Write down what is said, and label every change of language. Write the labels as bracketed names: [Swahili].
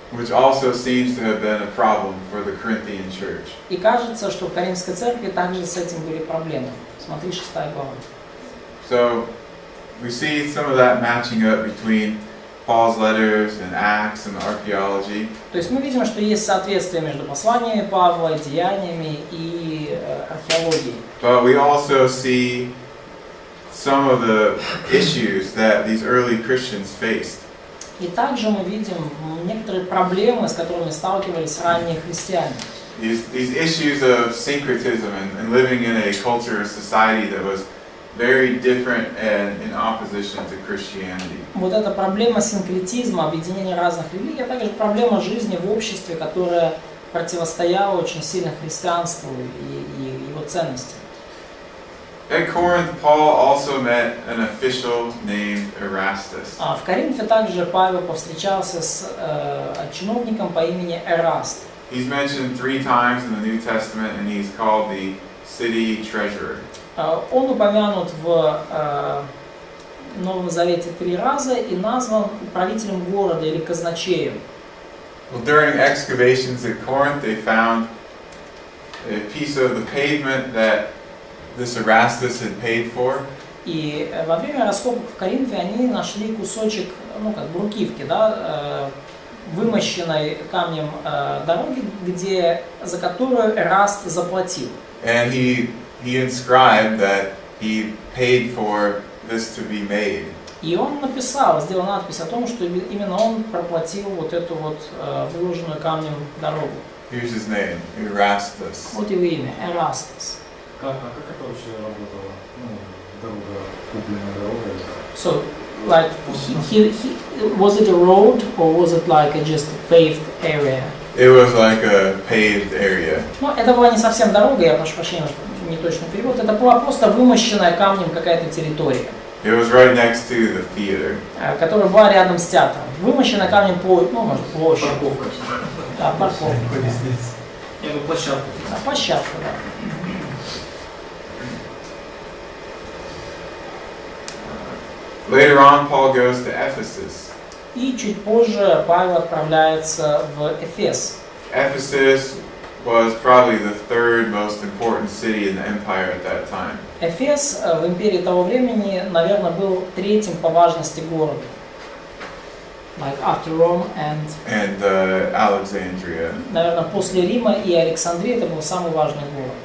[English] Which also seems to have been a problem for the Corinthian church. [Russian] И кажется, что в Коринфской церкви также с этим были проблемы. Смотри, 6 глава. [English] So we see some of that matching up between Paul's letters and Acts and Archaeology. [Russian] То есть мы видим, что есть соответствие между посланиями Павла, деяниями и археологией. [English] But we also see some of the issues that these early Christians faced. [Russian] И также мы видим некоторые проблемы, с которыми сталкивались ранние христиане. [English] These issues of syncretism and living in a culture or society that was very different and in opposition to Christianity. [Russian] Вот эта проблема синкретизма, объединения разных религий, а также проблема жизни в обществе, которая противостояла очень сильно христианству и его ценностям. [English] At Corinth, Paul also met an official named Erastus. [Russian] В Коринфе также Павел повстречался с чиновником по имени Эраст. [English] He's mentioned 3 times in the New Testament, and he's called the city treasurer. [Russian] Он упомянут в Новом Завете 3 раза и назван управителем города или казначеем. [English] Well, during excavations at Corinth, they found a piece of the pavement that this Erastus had paid for. [Russian] И во время раскопок в Коринфе они нашли кусочек, ну как брукивки, да, вымощенной камнем дороги, за которую Эраст заплатил. [English] And he inscribed that he paid for this to be made. [Russian] И он написал, сделал надпись о том, что именно он проплатил вот эту вот выложенную камнем дорогу. [English] Here's his name, Erastus. [Russian] Вот его имя, Эрастус. Как это вообще работало? Ну, дорога, купленная дорога? [English] So, like, was it a road or was it like just a paved area? It was like a paved area. [Russian] Ну, это была не совсем дорога, я прошу прощения, что неточный перевод. Это была просто вымощенная камнем какая-то территория. [English] It was right next to the theater. [Russian] Которая была рядом с театром. Вымощенная камнем площадь. Парковка. Да, парковка. Не, ну площадка. Площадка, да. [English] Later on, Paul goes to Ephesus. [Russian] И чуть позже Павел отправляется в Эфес. [English] Ephesus was probably the 3rd most important city in the empire at that time. [Russian] Эфес в империи того времени, наверное, был 3-м по важности городом. [English] Like after Rome and Alexandria. [Russian] Наверное, после Рима и Александрии это был самый важный город.